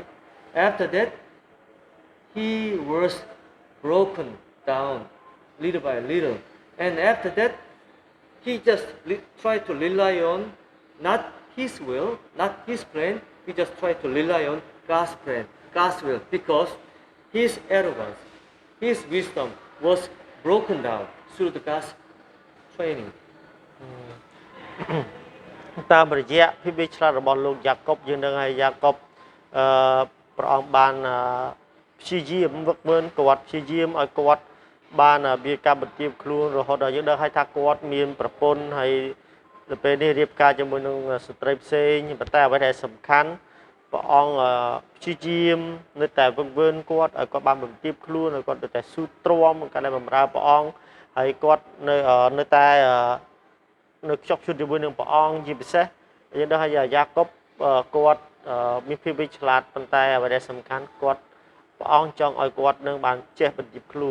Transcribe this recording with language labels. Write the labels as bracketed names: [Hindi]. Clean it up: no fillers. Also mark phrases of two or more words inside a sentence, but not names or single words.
[English] After that, he was broken down little by little, and after that, he just tried to rely on not his will, not his plan. He just tried to rely on God's plan, God's will, because his arrogance, his wisdom was broken down through the God's training. [Khmer] តាមរយៈភាពវិច្ឆ័យរបស់លោកយ៉ាកុបយើងនឹងឲ្យយ៉ាកុបព្រះអង្គបានព្យាយាមវឹកវើគាត់ព្យាយាមឲ្យគាត់បានវា កម្មបន្ទាបខ្លួនរហូតដល់យើងដឹងឲ្យថាគាត់មានប្រពន្ធហើយដល់ពេលនេះរៀបការជាមួយនឹងស្ត្រីផ្សេងប៉ុន្តែអ្វីដែលសំខាន់ព្រះអង្គព្យាយាមនៅតែវឹកវើគាត់ឲ្យគាត់បានបន្ទាបខ្លួនឲ្យគាត់នៅតែស៊ូទ្រាំក្នុងការដែលបម្រើព្រះអង្គហើយគាត់នៅតែនៅខ្ជាប់ខ្ជួនជាមួយនឹងព្រះអង្គជាពិសេសយើងដឹងថាយ៉ាកុបគាត់មានភាពវិច្ឆ័យប៉ុន្តែអ្វីដែលសំខាន់គាត់ព្រះអង្គចង់ឲ្យគាត់នឹងបានចេះបន្ទាបខ្លួន